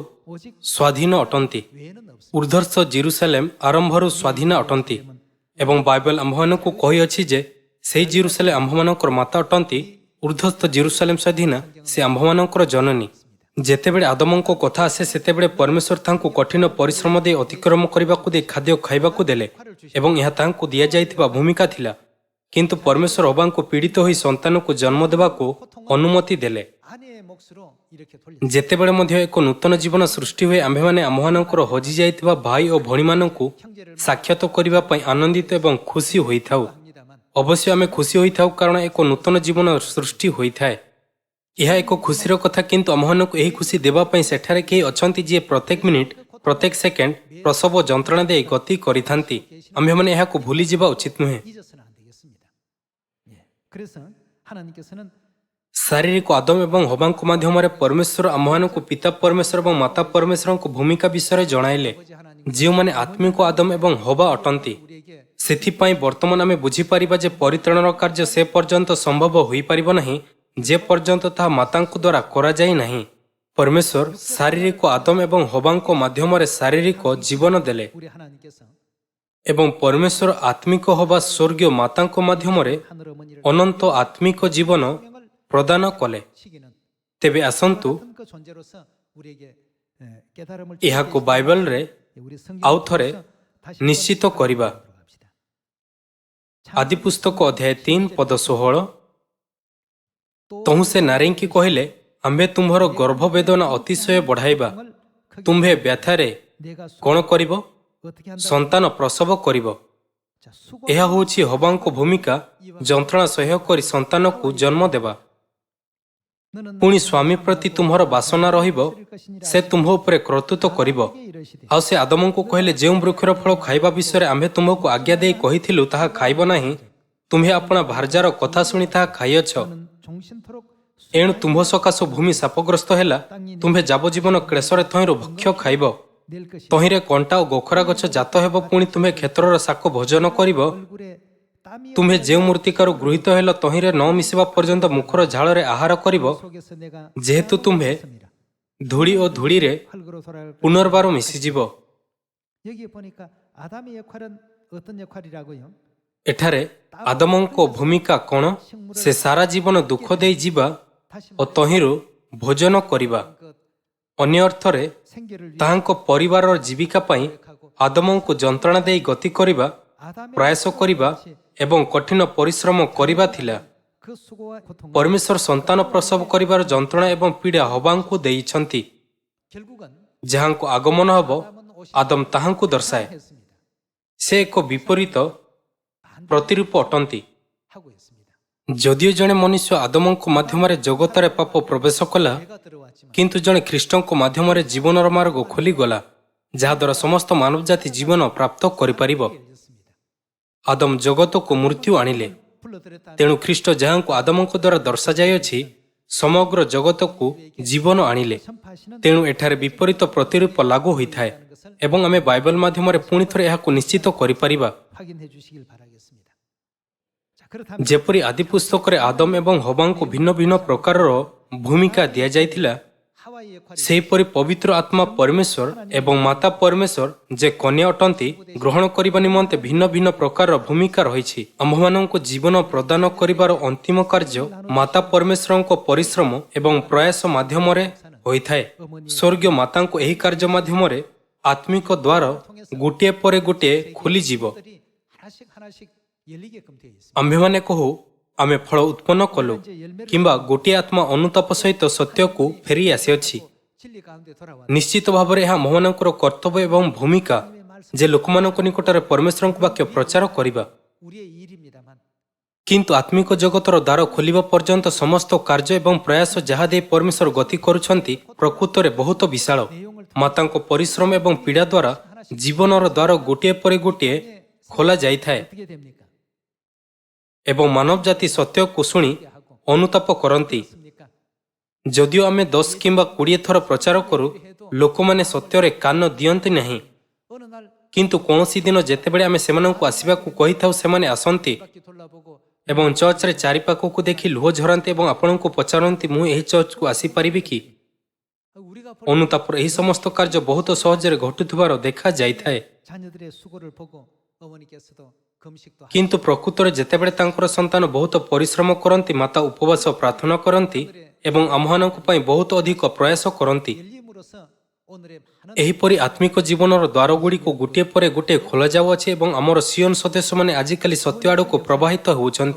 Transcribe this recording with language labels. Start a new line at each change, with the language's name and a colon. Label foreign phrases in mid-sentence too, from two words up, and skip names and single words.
Korean: 오직
Odia: ସ୍ୱାଧୀନ ଅଟନ୍ତି।
Korean: 외에는 없습니다.
Odia: ଉର୍ଦ୍ଧ୍ୱସ୍ଥ ଜିରୁସାଲେମ ଆରମ୍ଭରୁ ସ୍ୱାଧୀନ ଅଟନ୍ତି ଏବଂ ବାଇବଲ ଆମ୍ଭମାନଙ୍କୁ କହିଅଛି ଯେ ସେହି ଜିରୁସାଲେମ ଆମ୍ଭମାନଙ୍କର ମାତା ଅଟନ୍ତି। ଉର୍ଦ୍ଧ୍ୱସ୍ଥ ଜିରୁସାଲେମ ସ୍ୱାଧୀନା ସେ ଆମ୍ଭମାନଙ୍କର ଜନନୀ। ଯେତେବେଳେ ଆଦମଙ୍କ କଥା ଆସେ ସେତେବେଳେ ପରମେଶ୍ୱର ତାଙ୍କୁ କଠିନ ପରିଶ୍ରମ ଦେଇ ଅତିକ୍ରମ କରିବାକୁ ଦେଇ ଖାଦ୍ୟ ଖାଇବାକୁ ଦେଲେ ଏବଂ ଏହା ତାଙ୍କୁ ଦିଆଯାଇଥିବା ଭୂମିକା ଥିଲା। କିନ୍ତୁ ପରମେଶ୍ୱର ହବାଙ୍କୁ ପୀଡ଼ିତ ହୋଇ ସନ୍ତାନକୁ ଜନ୍ମ ଦେବାକୁ ଅନୁମତି ଦେଲେ।
Korean: 아내의 몫으로 이렇게 돌려
Odia: ଯେତେବେଳେ ମଧ୍ୟ ଏକ ନୂତନ ଜୀବନ ସୃଷ୍ଟି ହୁଏ ଆମ୍ଭେମାନେ ଆମ୍ଭମାନଙ୍କର ହଜିଯାଇଥିବା ଭାଇ ଓ ଭଉଣୀମାନଙ୍କୁ ସାକ୍ଷାତ କରିବା ପାଇଁ ଆନନ୍ଦିତ ଏବଂ ଖୁସି ହୋଇଥାଉ।
Korean: 합니다만
Odia: ଅବଶ୍ୟ ଆମେ ଖୁସି ହୋଇଥାଉ କାରଣ ଏକ ନୂତନ ଜୀବନ ସୃଷ୍ଟି ହୋଇଥାଏ। ଏହା ଏକ ଖୁସିର କଥା, କିନ୍ତୁ ଆମ୍ଭମାନଙ୍କୁ ଏହି ଖୁସି ଦେବା ପାଇଁ ସେଠାରେ କେହି ଅଛନ୍ତି ଯିଏ ପ୍ରତ୍ୟେକ ମିନିଟ୍ ପ୍ରତ୍ୟେକ ସେକେଣ୍ଡ ପ୍ରସବ ଯନ୍ତ୍ରଣା ଦେଇ ଗତି କରିଥାନ୍ତି। ଆମ୍ଭେମାନେ ଏହାକୁ ଭୁଲିଯିବା ଉଚିତ ନୁହେଁ।
Korean: 잊어서는 안 되겠습니다. 예. 그래서 하나님께서는
Odia: ଶାରୀରିକ ଆଦମ ଏବଂ ହବାଙ୍କ ମାଧ୍ୟମରେ ପରମେଶ୍ୱର ଆମ୍ଭମାନଙ୍କୁ ପିତା ପରମେଶ୍ୱର ଏବଂ ମାତା ପରମେଶ୍ୱରଙ୍କ ଭୂମିକା ବିଷୟରେ ଜଣାଇଲେ, ଯେଉଁମାନେ ଆତ୍ମିକ ଆଦମ ଏବଂ ହବା ଅଟନ୍ତି।
Korean: 우리에게
Odia: ସେଥିପାଇଁ ବର୍ତ୍ତମାନ ଆମେ ବୁଝିପାରିବା ଯେ ପରିତ୍ରାଣର କାର୍ଯ୍ୟ ସେ ପର୍ଯ୍ୟନ୍ତ ସମ୍ଭବ ହୋଇପାରିବ ନାହିଁ ଯେ ପର୍ଯ୍ୟନ୍ତ ତାହା ମାତାଙ୍କ ଦ୍ୱାରା କରାଯାଇ ନାହିଁ। ପରମେଶ୍ୱର ଶାରୀରିକ ଆଦମ ଏବଂ ହବାଙ୍କ ମାଧ୍ୟମରେ ଶାରୀରିକ ଜୀବନ ଦେଲେ
Korean: 우리 하나님께서
Odia: ଏବଂ ପରମେଶ୍ୱର ଆତ୍ମିକ ହବା ସ୍ୱର୍ଗୀୟ ମାତାଙ୍କ ମାଧ୍ୟମରେ
Korean: 하늘 어머니를
Odia: ଅନନ୍ତ ଆତ୍ମିକ ଜୀବନ ପ୍ରଦାନ କଲେ।
Korean: 시기는
Odia: ତେବେ ଆସନ୍ତୁ
Korean: 같은 그 존재로서 우리에게 깨달음을
Odia: ଏହାକୁ ବାଇବଲରେ
Korean: 우리
Odia: ଆଉ ଥରେ
Korean: 성경에서 다시
Odia: ନିଶ୍ଚିତ କରିବା।
Korean: 합시다.
Odia: ଆଦି ପୁସ୍ତକ ଅଧ୍ୟାୟ 3 ପଦ 16। ତହୁଁ ସେ ନାରୀଙ୍କି କହିଲେ, ଆମ୍ଭେ ତୁମ୍ଭର ଗର୍ଭବେଦନା ଅତିଶୟ ବଢ଼ାଇବା, ତୁମ୍ଭେ ବ୍ୟଥାରେ
Korean: 내가
Odia: କ'ଣ କରିବ?
Korean: 어떻게 한다?
Odia: ସନ୍ତାନ ପ୍ରସବ କରିବ।
Korean: 자, 수고
Odia: ଏହା ହେଉଛି ହବାଙ୍କ ଭୂମିକା, ଯନ୍ତ୍ରଣା ସହ୍ୟ କରି ସନ୍ତାନକୁ ଜନ୍ମ ଦେବା।
Korean: 너는
Odia: ପୁଣି ସ୍ୱାମୀ ପ୍ରତି ତୁମ୍ଭର ବାସନା ରହିବ, ସେ ତୁମ୍ଭ ଉପରେ କର୍ତ୍ତୃତ୍ୱ କରିବ।
Korean: 이러시되
Odia: ଆଉ ସେ ଆଦମଙ୍କୁ କହିଲେ, ଯେଉଁ ବୃକ୍ଷର ଫଳ ଖାଇବା ବିଷୟରେ ଆମ୍ଭେ ତୁମ୍ଭକୁ ଆଜ୍ଞା ଦେଇ କହିଥିଲୁ ତାହା ଖାଇବ ନାହିଁ, ତୁମ୍ଭେ ଆପଣା ଭାର୍ଯ୍ୟାର କଥା ଶୁଣି ତାହା ଖାଇଅଛ।
Korean: 너는 종신토록
Odia: ଏଣୁ ତୁମ୍ଭ ସକାଶୁ ଭୂମି ଶାପଗ୍ରସ୍ତ ହେଲା, ତୁମ୍ଭେ ଯାବଜୀବନ କ୍ଲେଶରେ ତହିଁରୁ ଭକ୍ଷ୍ୟ ଖାଇବ।
Korean: 낼 것이
Odia: ତହିଁରେ କଣ୍ଟା ଓ ଗୋଖରା ଗଛ ଜାତ ହେବ, ପୁଣି ତୁମ୍ଭେ କ୍ଷେତ୍ରର ଶାକ ଭୋଜନ କରିବ।
Korean: 얼굴에 땀이
Odia: ତୁମ୍ଭେ ଯେଉଁ ମୃତ୍ତିକାରୁ ଗୃହୀତ ହେଲ ତହିଁରେ ନ ମିଶିବା ପର୍ଯ୍ୟନ୍ତ ମୁଖର ଝାଳରେ ଆହାର କରିବ।
Korean: 속에서 내가
Odia: ଯେହେତୁ ତୁମ୍ଭେ ଧୂଳି ଓ ଧୂଳିରେ
Korean: 흙으로 돌아갈 것.
Odia: ପୁନର୍ବାର ମିଶିଯିବ।
Korean: 여기 보니까 아담의 역할은 어떤 역할이라고요?
Odia: ଏଠାରେ ଆଦମଙ୍କ ଭୂମିକା କ'ଣ? ସେ ସାରା ଜୀବନ ଦୁଃଖ ଦେଇ ଯିବା
Korean: 다시
Odia: ଓ ତହିଁରୁ ଭୋଜନ କରିବା।
Korean: 그
Odia: ଅନ୍ୟ ଅର୍ଥରେ
Korean: 생계를 위해
Odia: ତାହାଙ୍କ ପରିବାରର ଜୀବିକା ପାଇଁ ଆଦମଙ୍କୁ ଯନ୍ତ୍ରଣା ଦେଇ ଗତି କରିବା,
Korean: 아담의
Odia: ପ୍ରୟାସ କରିବା ଏବଂ କଠିନ ପରିଶ୍ରମ କରିବା ଥିଲା।
Korean: 그 수고와 고통
Odia: ପରମେଶ୍ୱର ସନ୍ତାନ ପ୍ରସବ କରିବାର ଯନ୍ତ୍ରଣା ଏବଂ ପୀଡ଼ା ହବାଙ୍କୁ ଦେଇଛନ୍ତି।
Korean: 결국은
Odia: ଯାହାଙ୍କୁ ଆଗମନ ହେବ ଆଦମ ତାହାଙ୍କୁ ଦର୍ଶାଏ।
Korean: 했습니다.
Odia: ସେ ଏକ ବିପରୀତ ପ୍ରତିରୂପ ଅଟନ୍ତି।
Korean: 하고 있습니다.
Odia: ଯଦିଓ ଜଣେ ମନୁଷ୍ୟ ଆଦମଙ୍କ ମାଧ୍ୟମରେ ଜଗତରେ ପାପ ପ୍ରବେଶ କଲା,
Korean: 죄가 들어왔지만
Odia: କିନ୍ତୁ ଜଣେ ଖ୍ରୀଷ୍ଟଙ୍କ ମାଧ୍ୟମରେ ଜୀବନର ମାର୍ଗ ଖୋଲିଗଲା, ଯାହାଦ୍ୱାରା ସମସ୍ତ ମାନବ ଜାତି ଜୀବନ ପ୍ରାପ୍ତ କରିପାରିବ।
Korean: 열렸습니다.
Odia: ଆଦମ ଜଗତକୁ ମୃତ୍ୟୁ ଆଣିଲେ,
Korean: 불러들였다는
Odia: ତେଣୁ ଖ୍ରୀଷ୍ଟ ଯାହାଙ୍କୁ ଆଦମଙ୍କ ଦ୍ୱାରା ଦର୍ଶାଯାଇଅଛି, ସମଗ୍ର ଜଗତକୁ ଜୀବନ ଆଣିଲେ।
Korean: 선파하시는
Odia: ତେଣୁ ଏଠାରେ ବିପରୀତ ପ୍ରତିରୂପ ଲାଗୁ ହୋଇଥାଏ ଏବଂ ଆମେ ବାଇବଲ ମାଧ୍ୟମରେ ପୁଣି ଥରେ ଏହାକୁ ନିଶ୍ଚିତ କରିପାରିବା।
Korean: 확인해 주시길 바라겠습니다. 자, 그렇다면
Odia: ଯେପରି ଆଦି ପୁସ୍ତକରେ ଆଦମ ଏବଂ ହବାଙ୍କୁ ଭିନ୍ନ ଭିନ୍ନ ପ୍ରକାରର ଭୂମିକା ଦିଆଯାଇଥିଲା,
Korean: 하와의 역할이
Odia: ସେହିପରି ପବିତ୍ର ଆତ୍ମା ପରମେଶ୍ୱର ଏବଂ ମାତା ପରମେଶ୍ୱର ଯେ କନ୍ୟା ଅଟନ୍ତି, ଗ୍ରହଣ କରିବା ନିମନ୍ତେ ଭିନ୍ନ ଭିନ୍ନ ପ୍ରକାରର ଭୂମିକା ରହିଛି। ଆମ୍ଭମାନଙ୍କୁ ଜୀବନ ପ୍ରଦାନ କରିବାର ଅନ୍ତିମ କାର୍ଯ୍ୟ ମାତା ପରମେଶ୍ୱରଙ୍କ ପରିଶ୍ରମ ଏବଂ ପ୍ରୟାସ ମାଧ୍ୟମରେ ହୋଇଥାଏ। ସ୍ୱର୍ଗୀୟ ମାତାଙ୍କୁ ଏହି କାର୍ଯ୍ୟ ମାଧ୍ୟମରେ ଆତ୍ମିକ ଦ୍ୱାର ଗୋଟିଏ ପରେ ଗୋଟିଏ ଖୋଲିଯିବ।
Korean: 들이 하나씩 하나씩 열리게끔 되어 있습니다.
Odia: ଆମ୍ଭେମାନେ କହୁ, ଆମେ ଫଳ ଉତ୍ପନ୍ନ କଲୁ, କିମ୍ବା ଗୋଟିଏ ଆତ୍ମା ଅନୁତାପ ସହିତ ସତ୍ୟକୁ ଫେରି ଆସିଅଛି।
Korean: 진리 가운데 돌아와
Odia: ନିଶ୍ଚିତ ଭାବରେ ଏହା ଆମମାନଙ୍କର କର୍ତ୍ତବ୍ୟ ଏବଂ ଭୂମିକା ଯେ ଲୋକମାନଙ୍କ ନିକଟରେ ପରମେଶ୍ୱରଙ୍କ ବାକ୍ୟ ପ୍ରଚାର କରିବା।
Korean: 우리의 일입니다만
Odia: କିନ୍ତୁ ଆତ୍ମିକ ଜଗତର ଦ୍ୱାର ଖୋଲିବା ପର୍ଯ୍ୟନ୍ତ ସମସ୍ତ କାର୍ଯ୍ୟ ଏବଂ ପ୍ରୟାସ ଯାହା ଦେଇ ପରମେଶ୍ୱର ଗତି କରୁଛନ୍ତି ପ୍ରକୃତରେ ବହୁତ ବିଶାଳ। ମାତାଙ୍କ ପରିଶ୍ରମ ଏବଂ ପୀଡ଼ା ଦ୍ୱାରା ଜୀବନର ଦ୍ୱାର ଗୋଟିଏ ପରେ ଗୋଟିଏ ଖୋଲା ଯାଇଥାଏ
Korean: 어떻게 됩니까?
Odia: ଏବଂ ମାନବ ଜାତି ସତ୍ୟକୁ ଶୁଣି ଅନୁତାପ କରନ୍ତି।
Korean: 습니까?
Odia: ଯଦିଓ ଆମେ 10 କିମ୍ବା 20 ଥର ପ୍ରଚାର କରୁ, ଲୋକମାନେ ସତ୍ୟରେ କାନ ଦିଅନ୍ତି ନାହିଁ।
Korean: 어느 날
Odia: କିନ୍ତୁ କୌଣସି ଦିନ ଯେତେବେଳେ ଆମେ ସେମାନଙ୍କୁ ଆସିବାକୁ କହିଥାଉ, ସେମାନେ ଆସନ୍ତି
Korean: 바퀴 돌아보고
Odia: ଏବଂ ଚର୍ଚ୍ଚରେ ଚାରିପାଖକୁ ଦେଖି ଲୁହ ଝରାନ୍ତି ଏବଂ ଆପଣଙ୍କୁ ପଚାରନ୍ତି, ମୁଁ ଏହି ଚର୍ଚ୍ଚକୁ ଆସିପାରିବି କି?
Korean: 우리가
Odia: ଅନୁତାପର ଏହି ସମସ୍ତ କାର୍ଯ୍ୟ ବହୁତ ସହଜରେ ଘଟୁଥିବାର ଦେଖାଯାଇଥାଏ।
Korean: 자녀들의 수고를 보고 어머니께서도 금식도
Odia: କିନ୍ତୁ ପ୍ରକୃତରେ ଯେତେବେଳେ ତାଙ୍କର ସନ୍ତାନ ବହୁତ ପରିଶ୍ରମ କରନ୍ତି, ମାତା ଉପବାସ ପ୍ରାର୍ଥନା କରନ୍ତି ଏବଂ ଆମ୍ଭମାନଙ୍କ ପାଇଁ ବହୁତ ଅଧିକ ପ୍ରୟାସ କରନ୍ତି।
Korean: 열림으로써 오늘의 많은
Odia: ଏହିପରି ଆତ୍ମିକ ଜୀବନର ଦ୍ୱାରଗୁଡ଼ିକୁ ଗୋଟିଏ ପରେ ଗୋଟିଏ ଖୋଲାଯାଉଅଛି ଏବଂ ଆମର ସିଓନ ସଦସ୍ୟମାନେ ଆଜିକାଲି ସତ୍ୟ ଆଡ଼କୁ ପ୍ରବାହିତ ହେଉଛନ୍ତି।